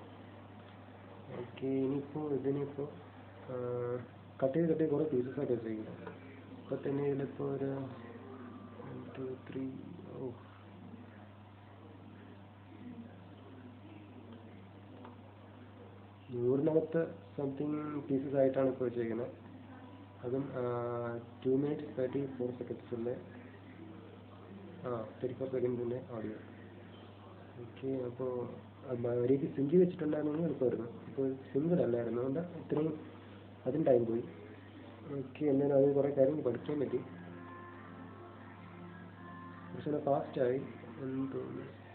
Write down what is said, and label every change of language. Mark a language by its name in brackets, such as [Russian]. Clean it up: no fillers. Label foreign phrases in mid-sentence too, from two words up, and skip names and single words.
[Malayalam] ഓക്കെ, ഇതിനിപ്പോൾ കട്ട് ചെയ്ത് കുറേ പീസസ് ആയിട്ട് വെച്ചേക്കുന്നത്. ഇപ്പോൾ തന്നെ ഇതിലിപ്പോൾ ഒരു 1 2 3 100-നകത്ത് [English] something pieces [Malayalam] ആയിട്ടാണ് ഇപ്പോൾ വെച്ചേക്കുന്നത്. [English] അതും 2 minutes 34 seconds 34 seconds ഓഡിയോ. [Malayalam] ഓക്കെ, അപ്പോൾ ഒരേക്ക് സിങ്ക് വെച്ചിട്ടുണ്ടായിരുന്നെങ്കിൽ എളുപ്പമായിരുന്നു. ഇപ്പോൾ സിംഗിൾ അല്ലായിരുന്നു, അതുകൊണ്ട് ഇത്രയും അതിന് ടൈം പോയി. ഓക്കെ, എന്നാലും അത് കുറേ കാര്യങ്ങൾ പഠിക്കാൻ പറ്റി. പക്ഷേ ഫാസ്റ്റായി എന്ന് തോന്നുന്നു.